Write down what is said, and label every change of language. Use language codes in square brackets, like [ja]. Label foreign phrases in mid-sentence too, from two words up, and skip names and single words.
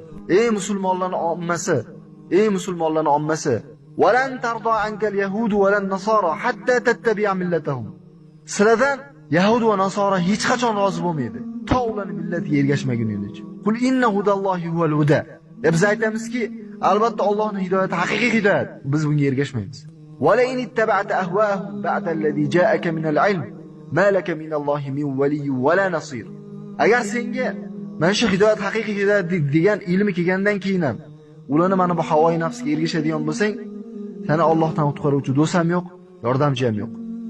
[uz] Ey musulmonlarning ommasi, ey musulmonlarning ommasi, [ar] "ولن ترضى عنك اليهود ولا النصارى حتى تتبع ملتهم." [uz] Sizlardan yahud va nasara hech qachon rozi bo'lmaydi, to ularning millatiga ergashmaguningizcha. [ar] قل إن هدى الله هو الهدى. [uz] Biz aytamizki, albatta Allohning hidoyati haqiqiy hidoyat. Biz bunga ergashmaymiz. [ar] ولئن اتبعت أهواءهم بعد الذي جاءك من العلم ما لك من الله من ولي ولا نصير. [uz] Agar senga mana shu hidoyat haqiqiy hidoyat degan ilmi kelgandan keyin ham ularni mana bu havoyi nafsga ergashadigan bo'lsang, seni Allohdan qutqaruvchi do'st ham yo'q, yordamchi ham yo'q.